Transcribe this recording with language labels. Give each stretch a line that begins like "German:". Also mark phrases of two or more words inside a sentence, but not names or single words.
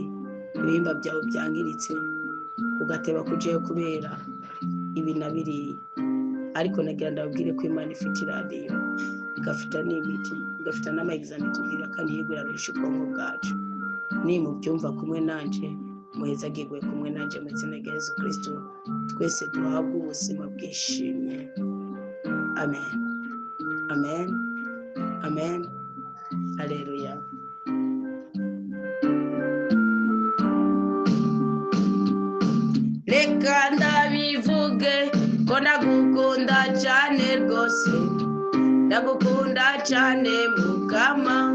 Rundi: ibihimba byawe byangiritse, ugateba kujeyo kubera ibi na biriya, ariko nagira ndabwire ko Imana ifite iradiyo, igafita n'imiti, ugafite n'ama-examen tubwira kandi yiguranisha ubwonko bwacu nimubyumva kumwe nanje muhezagirwe kumwe nanje mu izina rya Yesu Kristo twese duhabwe ubuzima bwishimye amen amen amen haleluya reka ndabivuge ko ndagukunda cyane rwose ndagukunda cyane mukama